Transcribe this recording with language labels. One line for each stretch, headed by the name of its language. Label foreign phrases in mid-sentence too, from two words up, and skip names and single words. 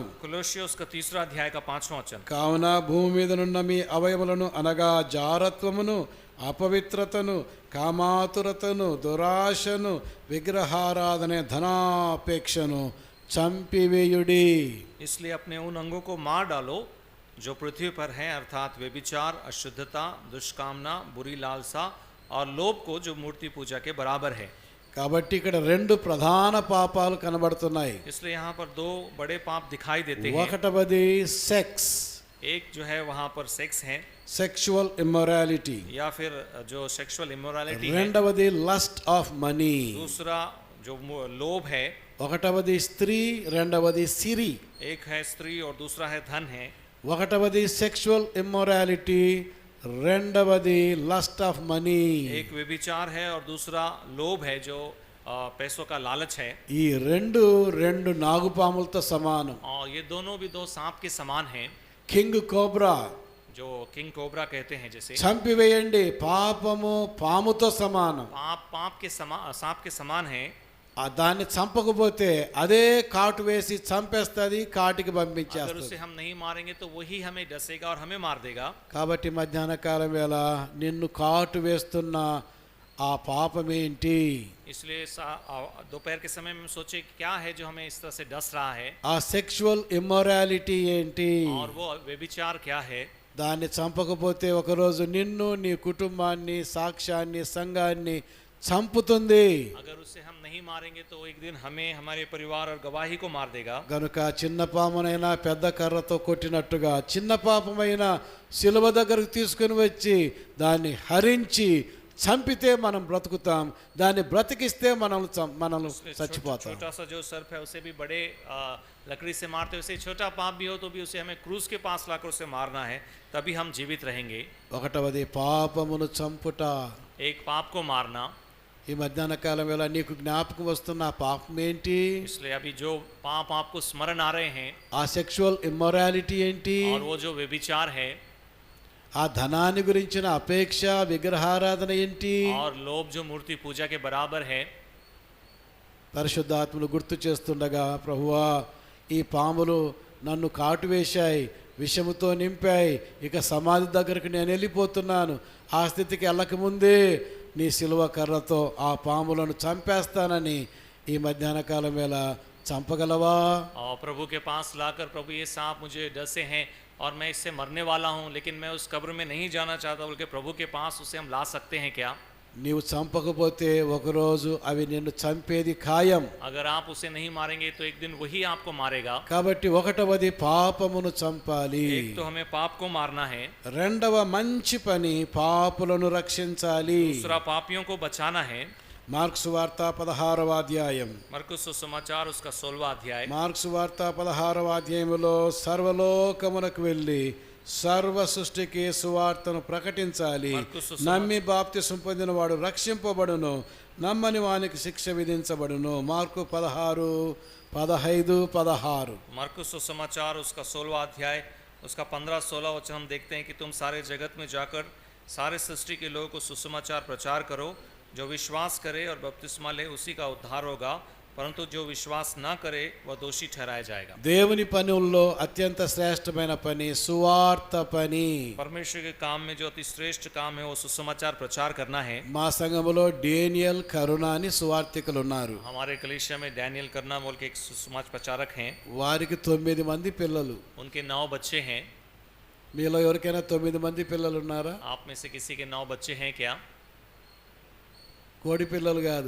Hindi: कुलुस्सियों उसका 3 अध्याय का 5वां वचन.
Telugu: కావున భూమి మీద నున్న మీ అవయములను అనగా జారత్వమును, అపవిత్రతను, కామాతురతను, దురాశను, విగ్రహారాధన, ధనాపేక్షను చంపివేయుడి.
Hindi: इसलिए अपने उन अंगों को मार डालो जो पृथ्वी पर हैं, अर्थात व्यभिचार, अशुद्धता, दुष्कामना, बुरी लालसा और लोभ को जो मूर्ति पूजा के बराबर है.
Telugu: కాబట్టి ఇక్కడ 2 ప్రధాన పాపాలు కనబడుతున్నాయి.
Hindi: इसलिए यहाँ पर 2 बड़े पाप दिखाई देते हैं.
Telugu: ఒకటవది సెక్స్,
Hindi: एक जो है वहाँ पर सेक्स है
English: sexual immorality.
Hindi: या फिर जो
English: sexual immorality
Hindi: है.
English: రెండవది lust of money.
Hindi: दूसरा जो लोभ है.
Telugu: ఒకటవది స్త్రీ, రెండవది సిరి.
Hindi: एक है स्त्री और दूसरा है धन है.
Telugu: ఒకటవది
English: sexual immorality,
Telugu: రెండవది
English: lust of money.
Hindi: एक व्यभिचार है और दूसरा लोभ है जो पैसों का लालच है
Telugu: ఈ రెండు నాగుపాములతో సమానం.
Hindi: और ये दोनों भी दो सांप के समान हैं,
English: king cobra
Hindi: जो
English: king cobra
Hindi: कहते हैं, जैसे
Telugu: చంపివేయండి, పాపము పాముతో సమానం.
Hindi: पाप के सांप के समान है.
Telugu: దాన్ని చంపకపోతే అదే కాటు వేసి చంపేస్తుంది, కాటికి
Hindi: अगर
Telugu: పంపించేస్తుంది.
Hindi: उसे हम नहीं मारेंगे तो वही हमें डसेगा और हमें मार देगा.
Telugu: కాబట్టి మధ్యాహ్న కాలం వేళ నిన్ను కాటు వేస్తున్న ఆ పాపమేంటి?
Hindi: इसलिए दोपहर के समय में सोचे क्या है जो हमें इस तरह से डस रहा है,
Telugu: ఆ
English: sexual immorality
Telugu: ఏంటి?
Hindi: और वो व्यभिचार क्या है.
Telugu: దాన్ని చంపకపోతే ఒకరోజు నిన్ను, నీ కుటుంబాన్ని, సాక్ష్యాన్ని, సంఘాన్ని చంపుతుంది.
Hindi: अगर उसे हम नहीं मारेंगे तो एक दिन हमें, हमारे परिवार और गवाही को मार देगा.
Telugu: గనుక చిన్న పామునైనా పెద్ద కర్రతో కొట్టినట్టుగా చిన్న పాపమైనా శిలువ దగ్గరకు తీసుకుని వచ్చి దాన్ని హరించి చంపితే మనం బ్రతుకుతాం, దాన్ని బ్రతికిస్తే మనం చచ్చిపోతాం.
Hindi: छोटा सा जो सर्प है उसे भी बड़े लकड़ी से मारते, वैसे छोटा पाप भी हो तो भी उसे हमें क्रूस के पास लाकर उसे मारना है, तभी हम जीवित रहेंगे.
Telugu: ఒకటవది పాపమును చంపుట.
Hindi: एक पाप को मारना.
Telugu: ఈ మధ్యాహ్న కాలం వేళ నీకు జ్ఞాపకం వస్తున్న ఆ పాపం ఏంటి?
Hindi: इसलिए अभी जो पाप आपको स्मरण आ रहे हैं,
Telugu: ఆ
English: sexual immorality
Telugu: ఏంటి?
Hindi: और वो जो व्यभिचार है,
Telugu: ఆ ధనాన్ని గురించిన అపేక్ష, విగ్రహారాధన ఏంటి?
Hindi: और लोभ जो मूर्ति पूजा के बराबर है.
Telugu: పరిశుద్ధాత్మను గుర్తు చేస్తుండగా, ప్రభువా ఈ పాములు నన్ను కాటు వేశాయి, విషముతో నింపాయి, ఇక సమాధి దగ్గరకు నేను వెళ్ళిపోతున్నాను, ఆ స్థితికి వెళ్ళకముందే నీ సిలువ కర్రతో ఆ పాములను చంపేస్తానని ఈ మధ్యాహ్న కాలం వేళ చంపగలవా?
Hindi: और प्रभु के पास लाकर, प्रभु ये सांप मुझे डसे हैं और मैं इससे मरने वाला हूँ, लेकिन मैं उस कब्र में नहीं जाना चाहता, बल्कि प्रभु के पास उसे हम ला सकते हैं क्या?
Telugu: నీవు చంపకపోతే ఒకరోజు అవి నిన్ను చంపేది ఖాయం.
Hindi: अगर आप उसे नहीं मारेंगे तो एक दिन वही आपको मारेगा.
Telugu: కాబట్టి ఒకటవది పాపమును చంపాలి.
Hindi: एक तो हमें पाप को मारना है.
Telugu: రెండవ మంచి పని పాపులను రక్షించాలి.
Hindi: दूसरा पापियों को बचाना है.
Telugu: మార్క్సు వార్త 16వ అధ్యాయం.
Hindi: मरकुस सुसमाचार उसका 16वां अध्याय.
Telugu: మార్క్సు వార్త 16వ అధ్యాయములో సర్వలోకమునకు వెళ్ళి సర్వ సృష్టికి సువార్తను ప్రకటించాలి. నమ్మి బాప్తిసం పొందిన వాడు రక్షింపబడును, నమ్మని వానికి శిక్ష విధించబడును. మార్కు 16:15-16.
Hindi: मरकुस सुसमाचार उसका 16वां अध्याय, उसका 15-16 वचन हम देखते हैं कि तुम सारे जगत में जाकर सारे सृष्टि के लोगों को सुसमाचार प्रचार करो. जो विश्वास करे और बपतिस्मा ले उसी का उद्धार होगा, परंतु जो विश्वास ना करे वह दोषी ठहराया जाएगा.
Telugu: దేవుని పనుల్లో అత్యంత శ్రేష్టమైన పని సువార్త పని.
Hindi: परमेश्वर के काम में जो अति श्रेष्ठ काम है वो सुसमाचार प्रचार करना है.
Telugu: మా సంఘములో డేనియల్, కరుణ అని సువార్తికులు ఉన్నారు.
Hindi: हमारे कलीसिया में डैनियल करना बोल के एक सुसमाचार प्रचारक हैं.
Telugu: వారికి 9 మంది పిల్లలు.
Hindi: उनके 9 बच्चे हैं.
Telugu: మీలో ఎవరికైనా 9 మంది పిల్లలు ఉన్నారా?
Hindi: आप में से किसी के 9 बच्चे हैं क्या?
Telugu: కోడి పిల్లలు కాదు,